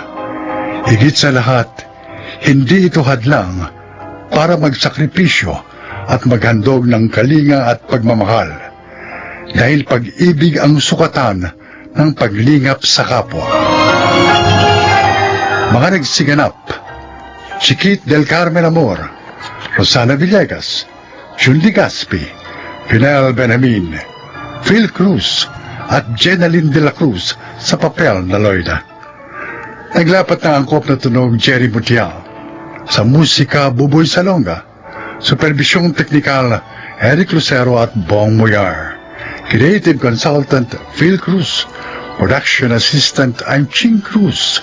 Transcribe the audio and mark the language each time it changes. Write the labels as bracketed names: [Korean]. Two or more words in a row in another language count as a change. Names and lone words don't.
[Filipino] Higit sa lahat, hindi ito hadlang para magsakripisyo at maghandog ng kalinga at pagmamahal. Dahil pag-ibig ang sukatan ng paglingap sa kapwa. Mga nagsiganap, Chiquit del Carmen Amor, Rosana Villegas, Julie Gaspi, Pinel Benjamin, Phil Cruz, at Jenaline de la Cruz sa papel na Loida. Naglapat ng angkop na tunog Jerry Mutial. Sa musika, Buboy Salonga. Supervisyong teknikal, Eric Lucero at Bong Moyar. [English] Creative Consultant, Phil Cruz. Production Assistant, I'm Ching Cruz.